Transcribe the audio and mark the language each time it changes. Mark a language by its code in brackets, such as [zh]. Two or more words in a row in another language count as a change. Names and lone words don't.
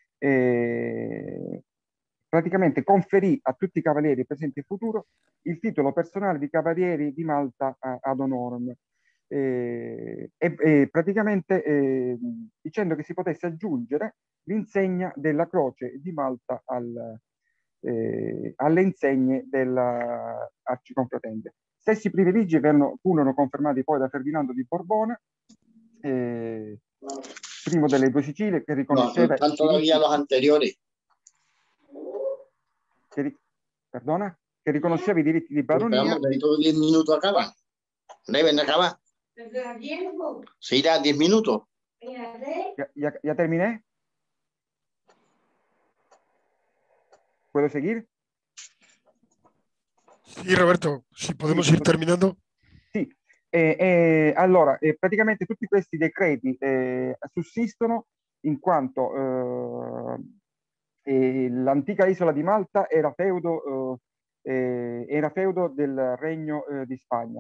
[it] praticamente conferì a tutti i cavalieri presenti e futuro il titolo personale di Cavalieri di Malta ad honorem, praticamente dicendo che si potesse aggiungere l'insegna della Croce di Malta alle insegne dell'Arciconfraternita. Stessi privilegi furono confermati poi da Ferdinando di Borbone, primo delle due Sicilie, che riconosceva... [es] No, todavía los anteriores. [it] Perdona? Che riconosceva i diritti di baronia. [es] Esperamos, dentro de 10 minutos acaban. ¿Deben acabar? Sí, ya 10 minutos. ¿Ya terminé? ¿Puedo seguir? Sí, Roberto, si podemos ir terminando. [it] Sì, allora, praticamente tutti questi decreti sussistono in quanto l'antica isola di Malta era feudo del Regno di Spagna.